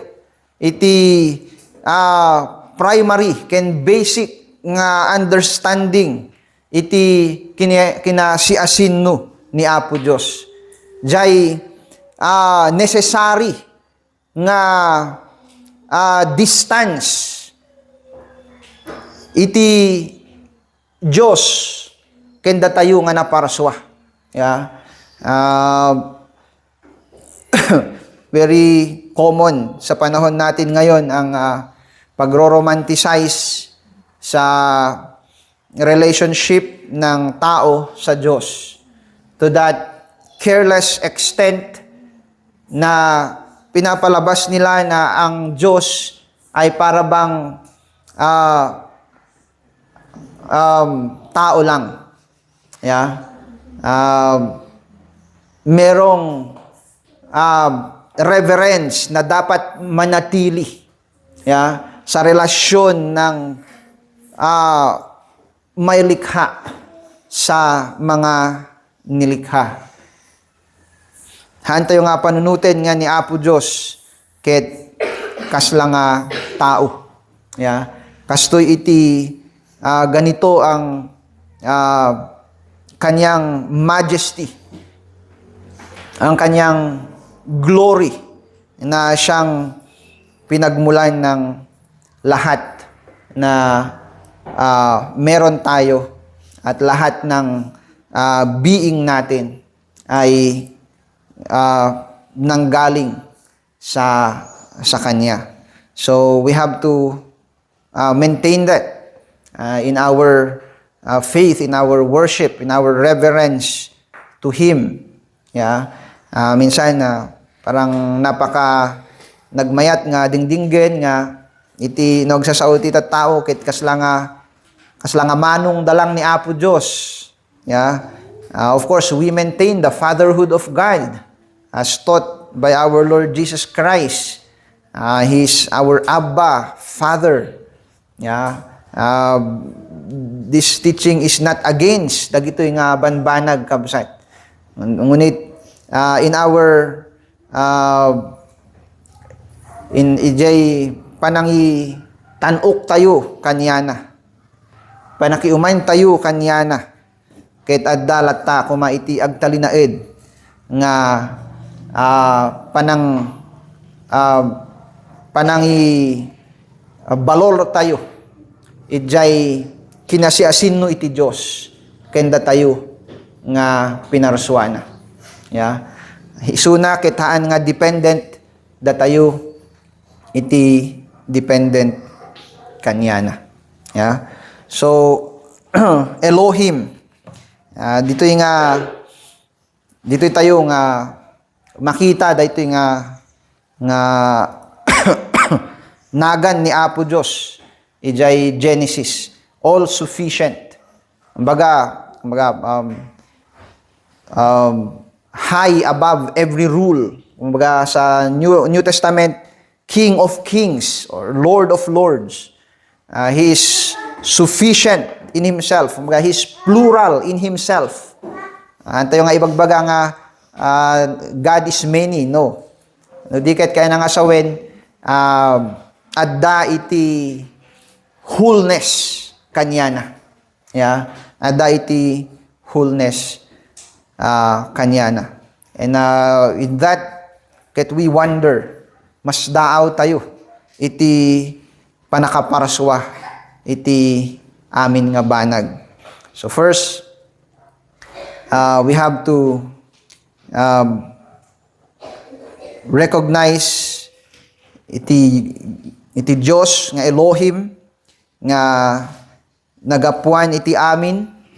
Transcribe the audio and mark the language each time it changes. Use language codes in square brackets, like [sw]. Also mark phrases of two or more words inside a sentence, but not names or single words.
[ilo] Iti [en] primary ken basic nga understanding [ilo] iti kinasiasinno ni Apo Dios. Jay necessary nga distance iti Dios ken datayo nga naparswa. [en] Yeah. Very common [tl] sa panahon natin ngayon ang pagro-romanticize sa relationship ng tao sa Diyos [en] to that careless extent [tl] na pinapalabas nila na ang Diyos ay para bang tao lang. [en] Yeah. [tl] Merong reverence na dapat manatili, yeah, sa relasyon ng may likha sa mga nilikha. [ilo] Hantayo nga panunutin nga ni Apo Diyos ket kasla nga tao. [en] Yeah. [ilo] Kastoy iti [tl] ganito ang kanyang majesty, ang kanyang glory na siyang pinagmulan ng lahat na meron tayo at lahat ng being natin ay nanggaling sa Kanya. [en] So we have to maintain that in our faith, in our worship, in our reverence to Him. Yeah. [ilo] Minsan parang napaka nagmayat nga dingdinggen nga iti nagsasaot iti tao ket kasla nga manong dalang ni Apo Dios. [en] Yeah. Of course, we maintain the fatherhood of God as taught by our Lord Jesus Christ. He's our Abba, Father. Yeah. This teaching is not against [ilo] dagitoy nga banbanag kabsat. Ngunit [en] in our [ilo] in ijay panangi tanok tayo kanyana. Panakiuman tayo kanyana. Ket addalat ta kuma iti agtalinaed nga panangi balol tayo. Ijay kinasiasinno iti Dios kenda tayo nga pinarsuana. Yeah. Isuna kitaan nga dependent datayo iti dependent kanyana. Yeah. So Elohim dito tayo nga makita dito nga nagan ni Apo Dios ijay Genesis, [en] all sufficient. Kumbaga high above every rule. [tl] Kumbaga sa [en] New Testament, King of Kings or Lord of Lords. He is sufficient in himself. He's plural in himself. [ilo] Antayo nga ibagbaga nga [en] God is many, no. [ilo] No di ket kaya nga sawen adda iti wholeness kanyana. Yeah, adda iti wholeness kanyana. [en] And in that [ilo] ket [en] we wonder [ilo] mas daaw tayo iti panakaparaswa iti amin nga banag. [en] So first, we have to recognize [ilo] iti Dios nga Elohim nga nagapuan iti amin.